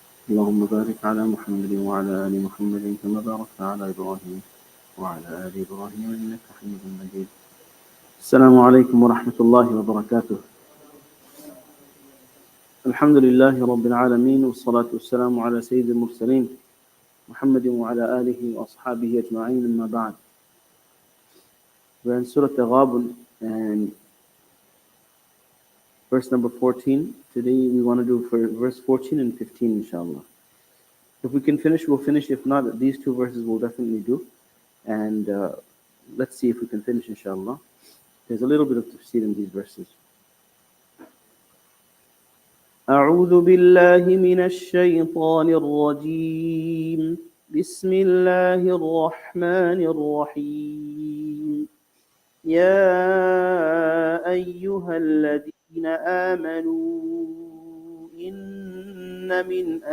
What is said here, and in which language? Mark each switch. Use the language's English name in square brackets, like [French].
[Arabic] اللهم بارك على محمد وعلى آل محمد كما باركت على إبراهيم وعلى آل إبراهيم إنك حميد مجيد. السلام عليكم ورحمة الله وبركاته. الحمد لله رب العالمين والصلاة والسلام على سيد المرسلين محمد وعلى آله وأصحابه أجمعين أما بعد. [English] We're in Surah At-Taghabun and verse number 14. Today we want to do for verse 14 and 15 inshallah. If we can finish, we'll finish. If not, these two verses we'll definitely do. And let's see if we can finish inshallah. There's a little bit of tafseer in these verses. [Arabic] أعوذ بالله من الشيطان الرجيم. بسم الله الرحمن الرحيم. يا أيها الذين آمنوا إن من